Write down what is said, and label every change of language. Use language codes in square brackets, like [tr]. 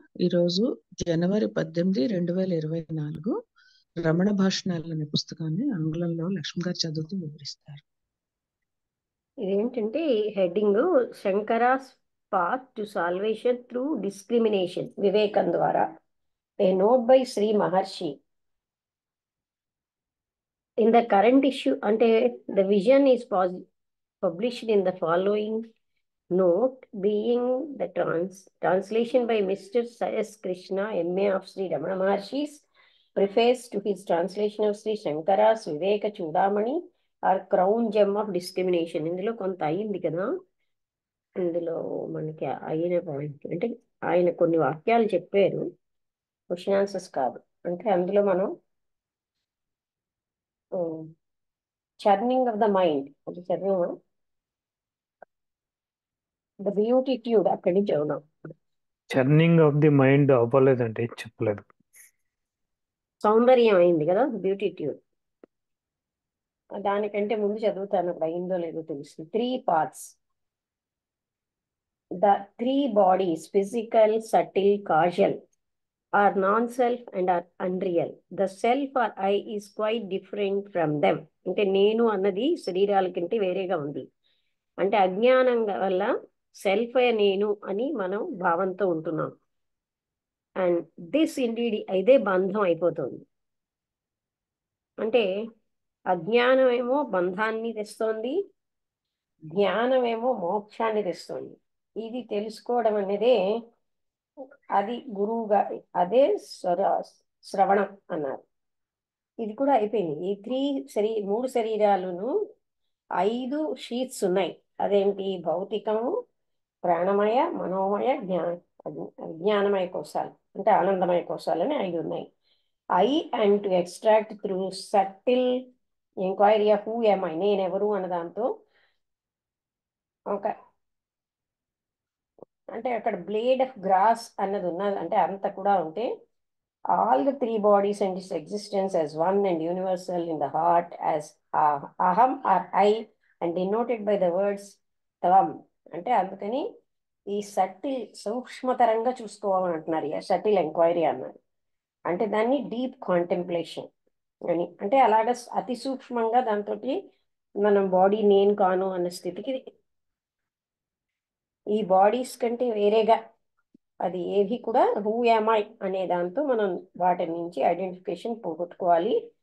[te] ఈరోజు జనవరి 18, 2024 రమణ భాషణాలు అనే పుస్తకాన్ని ఆంగ్లంలో లక్ష్మి గారు చదువుతూ వివరిస్తారు. ఇదేంటంటే [en] heading Shankara's path to salvation through discrimination [te] వివేకం ద్వారా. [en] A note by Shri Maharshi. In the current issue అంటే the vision is published in the following note, being the translation by Mr. S. Krishna, M.A. of Sri Ramana Maharshi's preface to his translation of Sri Shankara's Viveka Chudamani or Crown Gem of Discrimination. [te] ఇందులో కొంత అయింది కదా, ఇందులో మనకి అయిన point అంటే ఆయన కొన్ని వాక్యాలు చెప్పారు, క్వశ్చన్ ఆన్సర్స్ కాదు. అంటే అందులో మనం చర్నింగ్ ఆఫ్ ద మైండ్ అది చదివామా, ద బ్యూటిట్యూడ్ అక్కడి నుంచి చదువుదాం. చర్నింగ్ ఆఫ్ ది మైండ్ అవ్వలేదండి, చెప్పలేదు. సౌందర్యం అయింది కదా, బ్యూటిట్యూడ్. దానికంటే ముందు చదువుతాను, అక్కడ అయిందో లేదో తెలుస్తుంది. [en] 3 parts. The 3 bodies, physical, subtle, causal, are non-self and are unreal. The self or I is quite different from them. [te] అంటే నేను అన్నది శరీరాల కంటే వేరేగా ఉంది. అంటే అజ్ఞానం వల్ల సెల్ఫ్ నేను అని మనం భావంతో ఉంటున్నాం. [en] and this indeed [te] ఇదే బంధం అయిపోతుంది. అంటే అజ్ఞానం ఏమో బంధాన్ని తెస్తోంది, జ్ఞానమేమో మోక్షాన్ని తెస్తుంది. ఇది తెలుసుకోవడం అనేదే అది గురువుగా అదే శ్రవణం అన్నారు. ఇది కూడా అయిపోయింది. ఈ 3 శరీరాలను 5 షీట్స్ ఉన్నాయి. అదేంటి? భౌతికము, ప్రాణమయ, మనోమయ, జ్ఞానమయ కోశాలు అంటే ఆనందమయ కోశాలు అని 5 ఉన్నాయి. [en] and to extract through subtle enquiry of who am I, [te] నేనెవరు అన్న దాంతో ఒక అంటే అక్కడ బ్లేడ్ ఆఫ్ గ్రాస్ అన్నది ఉన్నది. అంటే అంత కూడా ఉంటే [en] All the 3 bodies and its existence as one and universal in the heart as aham or I and denoted by the words tvam. [te] అంటే అందుకని ఈ సటిల్ సూక్ష్మతరంగా చూసుకోవాలని అంటున్నారు. సటిల్ ఎంక్వైరీ అన్నారు. అంటే దాన్ని డీప్ కాంటెంప్లేషన్ అని. అంటే అలాగా అతి సూక్ష్మంగా దాంతో మనం బాడీ నేను కాను అన్న స్థితికి, ఈ బాడీస్ కంటే వేరేగా అది ఏవి కూడా [en] who am I [te] అనే దాంతో మనం వాటి నుంచి ఐడెంటిఫికేషన్ పోగొట్టుకోవాలి.